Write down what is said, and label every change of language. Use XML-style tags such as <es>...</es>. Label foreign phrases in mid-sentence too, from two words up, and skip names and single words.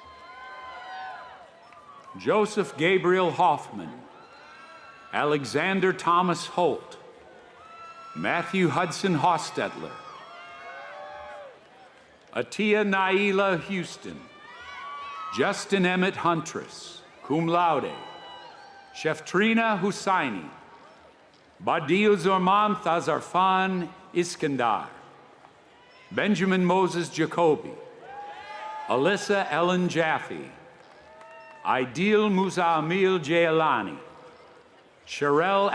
<en>Joseph Gabriel Hoffman, Alexander Thomas Holt, Matthew Hudson Hostetler, Atia Naila Houston, Justin Emmett Huntress,</en> <la>cum laude,</la> <en>Sheftrina Hussaini, Badiou Zorman Thazarfan Iskandar, Benjamin Moses Jacoby, Alyssa Ellen Jaffe, Ideal Muzaamil Jailani, Sherelle</en>